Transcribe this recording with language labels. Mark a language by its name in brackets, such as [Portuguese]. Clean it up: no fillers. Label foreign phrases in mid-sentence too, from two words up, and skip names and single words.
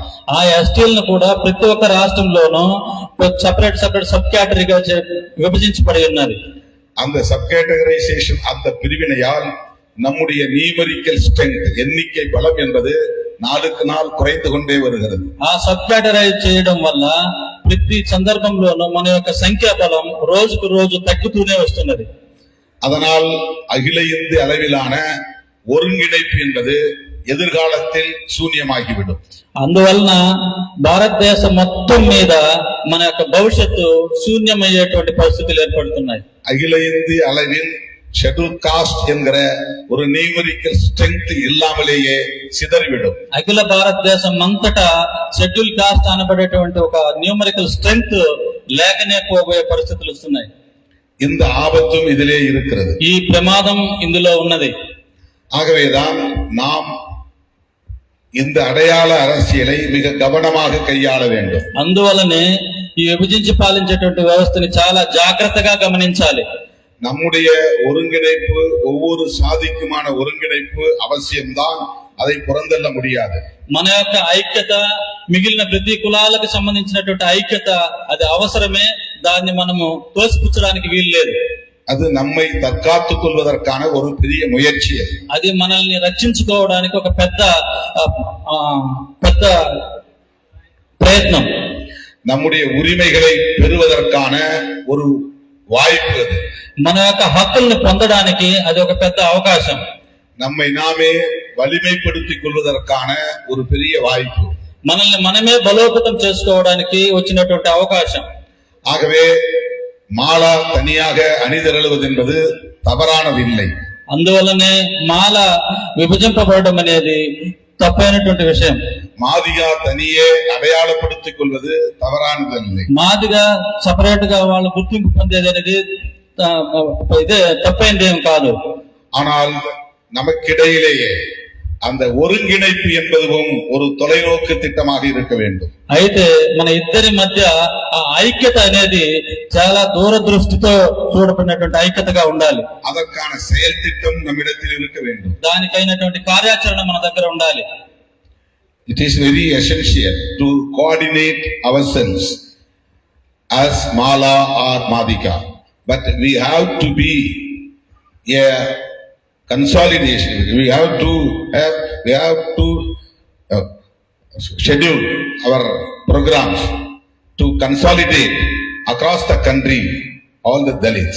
[Telugu] ఆ ఎస్టీలను కూడా ప్రతి ఒక్క రాష్ట్రంలోనూ [English] separate sub categoryగా [Telugu] విభజించబడి ఉన్నది. [Tamil] அந்த [English] sub categorization [Tamil] அந்த பிரிவினையால் நம்முடைய [English] numerical strength, [Tamil] எண்ணிக்கை பலம் என்பது நாளுக்கு நாள் குறைந்து கொண்டே வருகிறது. [Telugu] ఆ [English] sub categorize [Telugu] చేయడం వల్ల ప్రతి సందర్భంలోనూ మన యొక్క సంఖ్యా బలం రోజుకు రోజు తగ్గుతూనే వస్తున్నది. [Tamil] அதனால் அகில இந்திய அளவிலான ஒருங்கிணைப்பு என்பது எதிர்காலத்தில் சூன்யமாகிவிடும். [Telugu] అందువలన భారతదేశం మొత్తం మీద మన యొక్క భవిష్యత్తు శూన్యమయ్యేటువంటి పరిస్థితులు ఏర్పడుతున్నాయి. [Tamil] அகில இந்திய அளவில் [English] schedule caste [Tamil] என்கிற ஒரு [English] numerical strength [Tamil] இல்லாமலேயே சிதறிவிடும். [Telugu] అఖిల భారతదేశం అంతటా [English] schedule caste [Telugu] అనబడేటువంటి ఒక [English] numerical strength [Telugu] లేకనే పోబోయే పరిస్థితులు వస్తున్నాయి. [Tamil] இந்த ஆபத்தும் இதிலே இருக்கிறது. [Telugu] ఈ ప్రమాదం ఇందులో ఉన్నది. [Tamil] ஆகவேதான் நாம் இந்த அடையாள அரசியலை மிக கவனமாக கையாள வேண்டும். [Telugu] అందువలనే ఈ విభజించి పాలించేటువంటి వ్యవస్థని చాలా జాగ్రత్తగా గమనించాలి. [Tamil] நம்முடைய ஒருங்கிணைப்பு ஒவ்வொரு சாதிக்குமான ஒருங்கிணைப்பு அவசியம்தான், அதை புறந்தள்ள முடியாது. [Telugu] మన యొక్క ఐక్యత మిగిలిన ప్రతి కులాలకు సంబంధించినటువంటి ఐక్యత అది అవసరమే, దాన్ని మనము తోసిపుచ్చడానికి వీలు లేదు. [Tamil] அது நம்மை தற்காத்துக் கொள்வதற்கான ஒரு பெரிய முயற்சி. [Telugu] అది మనల్ని రక్షించుకోవడానికి ఒక పెద్ద ప్రయత్నం. [Tamil] நம்முடைய உரிமைகளை பெறுவதற்கான ஒரு வாய்ப்பு. அது [Telugu] మన యొక్క హక్కుల్ని పొందడానికి అది ఒక పెద్ద అవకాశం. [Tamil] நம்மை நாமே வலிமைப்படுத்திக் கொள்வதற்கான ஒரு பெரிய வாய்ப்பு. [Telugu] మనల్ని మనమే బలోపేతం చేసుకోవడానికి వచ్చినటువంటి అవకాశం. [Tamil] ஆகவே மாலா தனியாக அணிதிரளுவது என்பது தவறானதில்லை. [Telugu] అందువల్లనే మాల విభజింపబడడం అనేది తప్పైనటువంటి విషయం. [Tamil] மாதிகா தனியே அடையாளப்படுத்திக் கொள்வது தவறானதில்லை. [Telugu] మాదిగా సపరేట్ గా వాళ్ళు గుర్తింపు పొందేది అనేది ఇదే తప్పైందేం కాదు. [Tamil] ஆனால் நமக்கிடையிலேயே அந்த ஒருங்கிணைப்பு என்பதும் ஒரு தொலைநோக்கு திட்டமாக இருக்க வேண்டும். [Telugu] అయితే మన ఇద్దరి మధ్య ఆ ఐక్యత అనేది చాలా దూరదృష్టితో చూడబడినటువంటి ఐక్యతగా ఉండాలి. [Tamil] அதற்கான செயல் திட்டம் நம்மிடத்தில் இருக்க வேண்டும். [Telugu] దానికైనటువంటి కార్యాచరణ మన దగ్గర ఉండాలి. [English] It is very essential to coordinate ourselves as Mala or Madhika, but we have to be a consolidation. We have to schedule our programs to consolidate across the country all the Dalits.